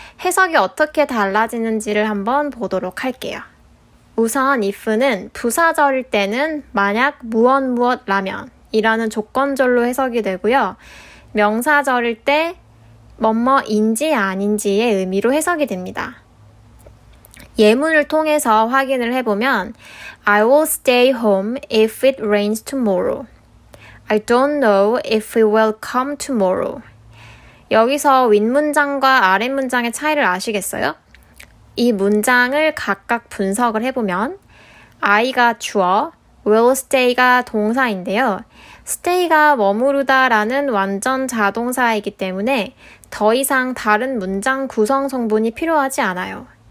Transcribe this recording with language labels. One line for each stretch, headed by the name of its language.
Korean: 해석이 어떻게 달라지는지를 한번 보도록 할게요. 우선 if는 부사절일 때는 만약 무엇라면 이라는 조건절로 해석이 되고요. 명사절일 때 뭐뭐인지 아닌지의 의미로 해석이 됩니다. 예문을 통해서 확인을 해보면
English: I will stay home if it rains tomorrow. I don't know if it will come tomorrow.
Korean: 여기서 윗문장과 아랫문장의 차이를 아시겠어요? 이 문장을 각각 분석을 해보면 I가 주어, will stay가 동사인데요. stay가 머무르다라는 완전 자동사이기 때문에 더 이상 다른 문장 구성 성분이 필요하지 않아요.